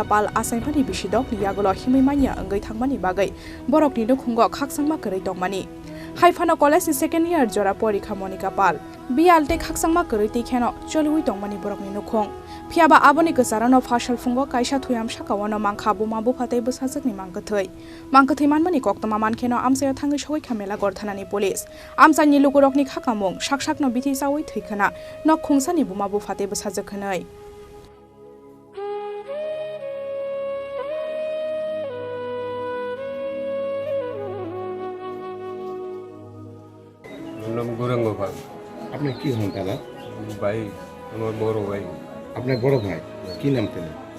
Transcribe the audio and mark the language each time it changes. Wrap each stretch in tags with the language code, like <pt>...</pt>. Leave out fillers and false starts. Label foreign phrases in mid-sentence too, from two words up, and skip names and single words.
<trp>Pal asaimani bisidok liyagulo himimanya angai thangmani bagai borokni nukhungo khaksangma korei tongmani Haifano College</trp> <en>second year</en> <trp>jora porikha Monica Pal bialte khaksangma korei tikheno cholui tongmani borokni nukhung phiaba aboni gosarano fashal fungo kaisa thuyam sakawano mangkha buma bu phate busajakni manggathai manmani koktoma mankheno amsayo thangai sogoi khamela gorthanani police amsani lukurokni khakamung saksakno bithi sawoi thaikhana nok khungsani buma bu phate busajakhnai</trp> <bn>আপনার কি হন দাদা ভাই আমার বড় ভাই আপনার বড় ভাই কি নাম তেলে</bn>